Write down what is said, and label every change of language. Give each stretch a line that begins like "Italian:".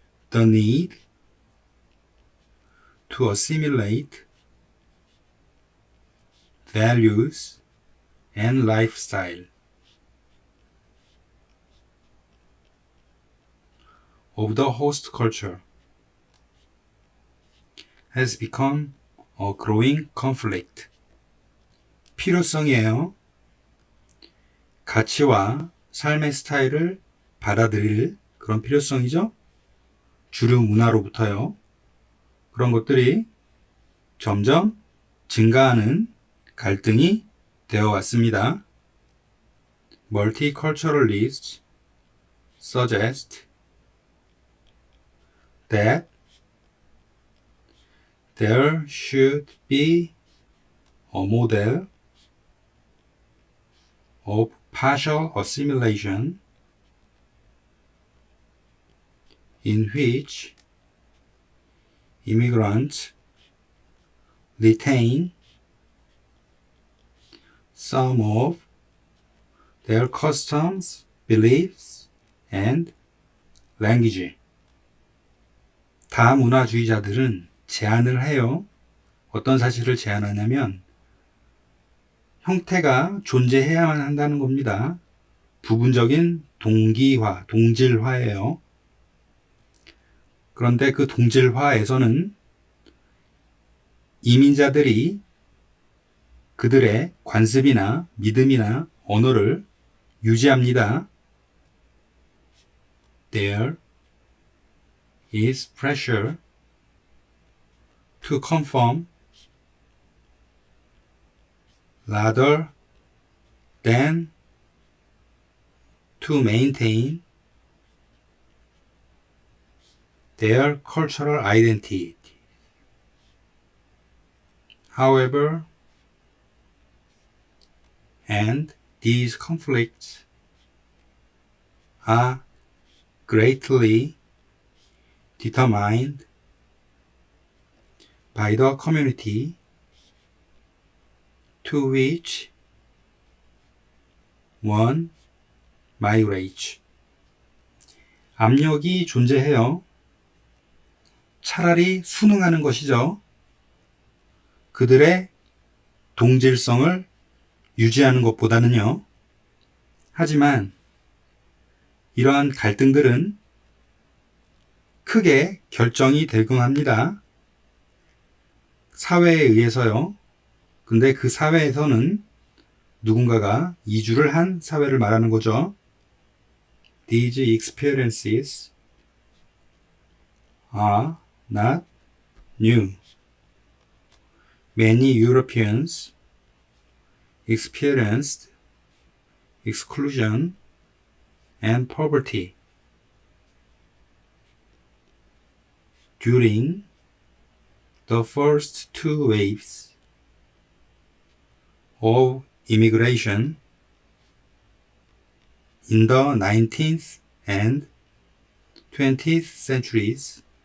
English: The need to assimilate values and lifestyle of the host culture has become a growing conflict.
Korean: 필요성이에요. 가치와 삶의 스타일을 받아들일 그런 필요성이죠. 주류 문화로부터요. 그런 것들이 점점 증가하는 갈등이 되어 왔습니다.
English: Multiculturalists suggest that there should be a model of partial assimilation in which immigrants retain some of their customs, beliefs, and language.
Korean: 다문화주의자들은 제안을 해요. 어떤 사실을 제안하냐면 형태가 존재해야만 한다는 겁니다. 부분적인 동기화, 동질화예요. 그런데 그 동질화에서는 이민자들이 그들의 관습이나 믿음이나 언어를 유지합니다.
English: There is pressure to conform rather than to maintain their cultural identity. However, and these conflicts are greatly determined by the community to which one migrates.
Korean: 압력이 존재해요. 차라리 순응하는 것이죠. 그들의 동질성을 유지하는 것보다는요. 하지만 이러한 갈등들은 크게 결정이 되곤 합니다. 사회에 의해서요. 근데 그 사회에서는 누군가가 이주를 한 사회를 말하는 거죠.
English: These experiences are not new. Many Europeans experienced exclusion and poverty during the first two waves of immigration in the 19th and 20th centuries.